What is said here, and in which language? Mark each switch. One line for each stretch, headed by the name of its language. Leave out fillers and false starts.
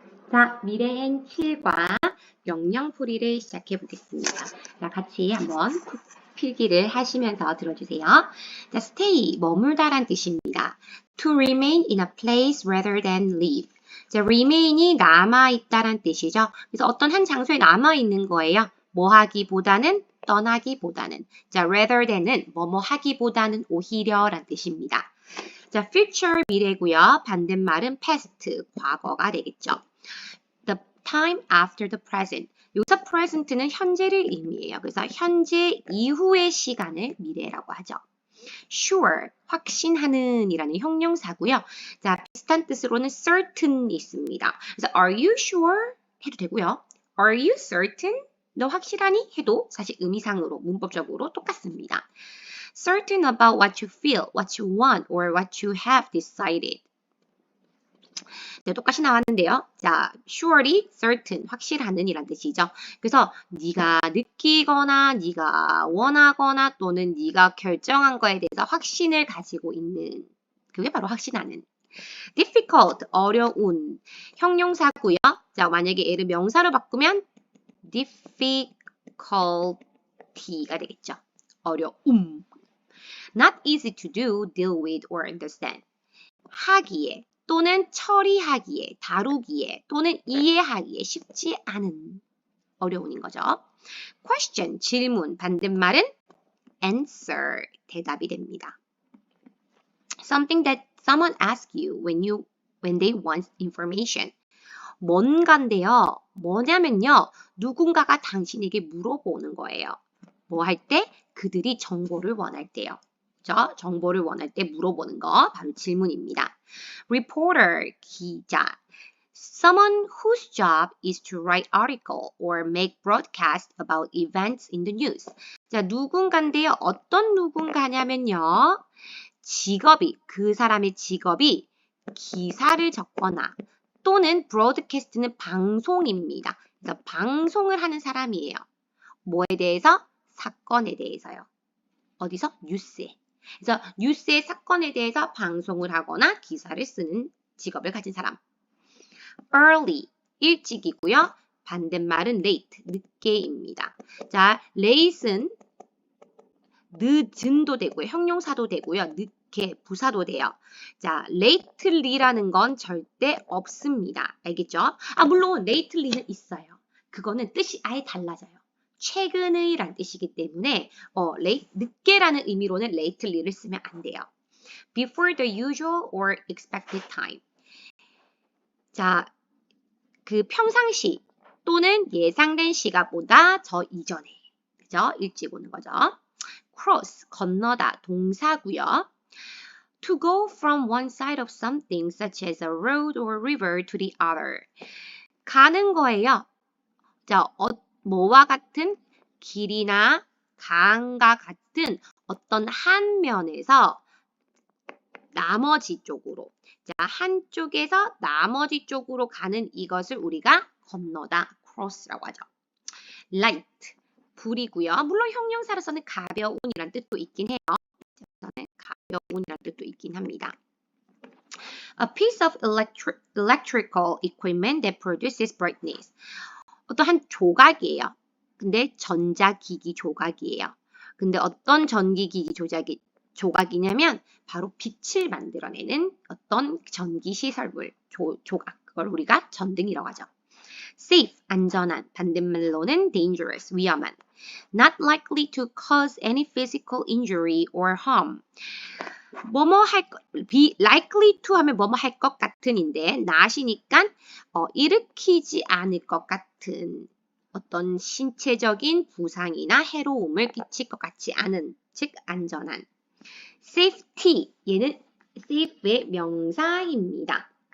Korean: 자, 미래엔 7과 명령풀이를 시작해 보겠습니다. 자, 같이 한번 필기를 하시면서 들어주세요. 자, stay, 머물다란 뜻입니다.
English: To remain in a place rather than leave.
Korean: 자, remain이 남아있다란 뜻이죠. 그래서 어떤 한 장소에 남아있는 거예요. 뭐 하기보다는, 떠나기보다는. 자, rather than은 뭐뭐 하기보다는 오히려란 뜻입니다. 자, future 미래고요. 반대말은 past, 과거가 되겠죠.
English: The time after the present.
Korean: 여기서 present는 현재를 의미해요. 그래서 현재 이후의 시간을 미래라고 하죠. sure, 확신하는 이라는 형용사고요. 자, 비슷한 뜻으로는 certain 있습니다.
English: 그래서 are you sure?
Korean: 해도 되고요.
English: Are you certain?
Korean: 너 확실하니? 해도 사실 의미상으로, 문법적으로 똑같습니다.
English: Certain about what you feel, what you want, or what you have decided.
Korean: 네, 똑같이 나왔는데요. 자, sure이 certain, 확실하는 이란 뜻이죠. 그래서 네가 느끼거나 네가 원하거나 또는 네가 결정한 거에 대해서 확신을 가지고 있는 그게 바로 확신하는. difficult, 어려운 형용사고요. 자, 만약에 얘를 명사로 바꾸면 difficulty가 되겠죠. 어려움.
English: Not easy to do, deal with, or understand.
Korean: 하기에 또는 처리하기에, 다루기에 또는 이해하기에 쉽지 않은 어려움인 거죠. question, 질문, 반대말은 answer, 대답이 됩니다.
English: something that someone asks you when they want information.
Korean: 뭔가인데요. 뭐냐면요. 누군가가 당신에게 물어보는 거예요. 뭐 할 때? 그들이 정보를 원할 때요. 그렇죠? 정보를 원할 때 물어보는 거 바로 질문입니다. reporter, 기자.
English: Someone whose job is to write article or make broadcast about events in the news.
Korean: 자, 누군가인데요. 어떤 누군가냐면요. 직업이, 그 사람의 직업이 기사를 적거나 또는 broadcast는 방송입니다. 그래서 방송을 하는 사람이에요. 뭐에 대해서? 사건에 대해서요. 어디서? 뉴스에. 그래서 뉴스의 사건에 대해서 방송을 하거나 기사를 쓰는 직업을 가진 사람. early, 일찍이고요. 반대말은 late, 늦게입니다. 자, late은 늦은도 되고요. 형용사도 되고요. 늦게, 부사도 돼요. 자, lately라는 건 절대 없습니다. 알겠죠? 물론 lately는 있어요. 그거는 뜻이 아예 달라져요. 최근의란 뜻이기 때문에 늦게라는 의미로는 lately를 쓰면 안 돼요.
English: before the usual or expected time.
Korean: 자, 그 평상시 또는 예상된 시간보다 저 이전에. 그죠? 일찍 오는 거죠. cross, 건너다, 동사고요.
English: to go from one side of something such as a road or river to the other.
Korean: 가는 거예요. 자, 뭐와 같은 길이나 강과 같은 어떤 한 면에서 나머지 쪽으로. 자, 한쪽에서 나머지 쪽으로 가는 이것을 우리가 건너다, cross라고 하죠. light, 불이고요. 물론 형용사로서는 가벼운이란 뜻도 있긴 해요. 저는 가벼운이란 뜻도 있긴 합니다.
English: A piece of electrical equipment that produces brightness.
Korean: 어떠한 조각이에요. 근데 전자기기 조각이에요. 근데 어떤 전기기기 조각이냐면 바로 빛을 만들어내는 어떤 전기시설물, 조각. 그걸 우리가 전등이라고 하죠. safe, 안전한, 반대말로는 dangerous, 위험한.
English: not likely to cause any physical injury or harm.
Korean: be likely to 하면 뭐뭐 할 것 같은인데 not이니까 일으키지 않을 것 같은 어떤 신체적인 부상이나 해로움을 끼칠 것 같지 않은, 즉 안전한. safety, 얘는 safe의 명사입니다.